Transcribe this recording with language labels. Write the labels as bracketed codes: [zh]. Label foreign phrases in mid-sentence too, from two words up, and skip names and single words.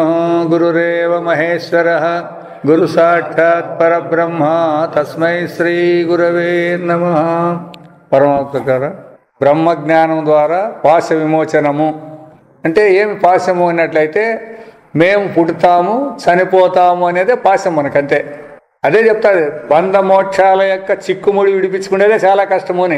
[sa] गुरुरेव महेश्वरः गुरु साक्षात् परब्रह्म तस्मै श्री गुरवे नमः। [te] పరమాత్మకార బ్రహ్మజ్ఞానం ద్వారా పాశ విమోచనము అంటే ఏమి పాశము అన్నట్లయితే మేము పుడతాము చనిపోతాము అనేదే పాశం మనకంతే. అదే చెప్తాది బంధమోక్షాల యొక్క చిక్కుముడి విడిపించుకునేదే చాలా కష్టము అని.